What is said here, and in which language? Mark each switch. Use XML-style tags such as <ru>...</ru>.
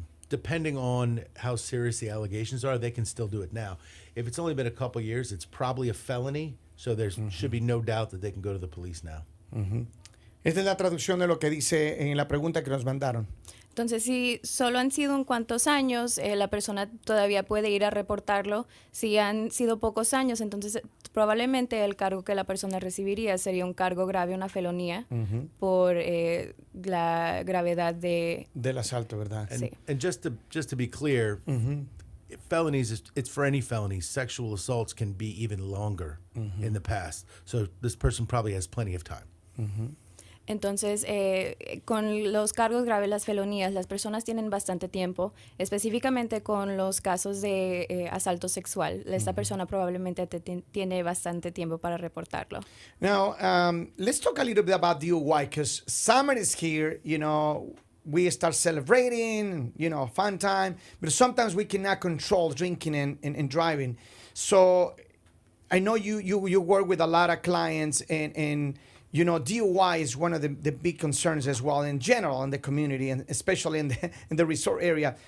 <en>Depending on how serious the allegations are, they can still do it now. If it's only been a couple years, it's probably a felony, so there should be no doubt that they can go to the police now.</en> <es>Esta es la traducción de lo que dice en la pregunta que nos mandaron. Entonces, si solo han sido un cuantos años, la persona todavía puede ir a reportarlo. Si han sido pocos años, entonces probablemente el cargo que la persona recibiría sería un cargo grave, una felonía, por la gravedad del asalto, ¿verdad? Sí.</es> <en>And just to be clear, felonies, it's for any felonies. Sexual assaults can be even longer in the past. So this person probably has plenty of time.</en> <es>Entonces, con los cargos graves, las felonías, las personas tienen bastante tiempo, específicamente con los casos de asalto sexual. Esta persona probablemente tiene bastante tiempo para reportarlo.</es> <en>Now, let's talk a little bit about DUI, because summer is here, you know, we start celebrating, you know, fun time, but sometimes we cannot control drinking and driving. So I know you work with a lot of clients, and you know, DUI is one of the big concerns as well in general in the community, and especially in the resort area.</en>